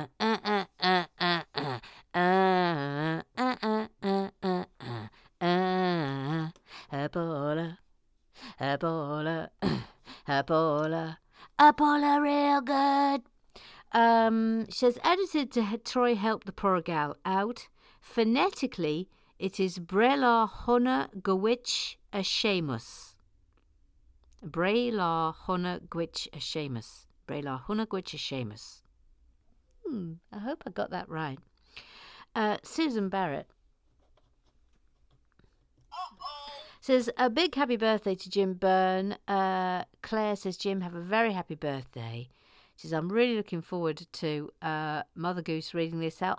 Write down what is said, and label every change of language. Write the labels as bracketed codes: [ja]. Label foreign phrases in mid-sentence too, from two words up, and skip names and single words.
[en] Ebola, Ebola, Ebola, Ebola, real good. She says, edited to Troy help the poor gal out. Phonetically, it is [ga] Brela Hona Gwitch a Seamus. Brela Hona Gwitch a Seamus. Brela Hona Gwitch a Seamus. [en] I hope I got that right. Susan Barrett says, a big happy birthday to Jim Byrne. Claire says, Jim, have a very happy birthday. She says, I'm really looking forward to Mother Goose reading this out.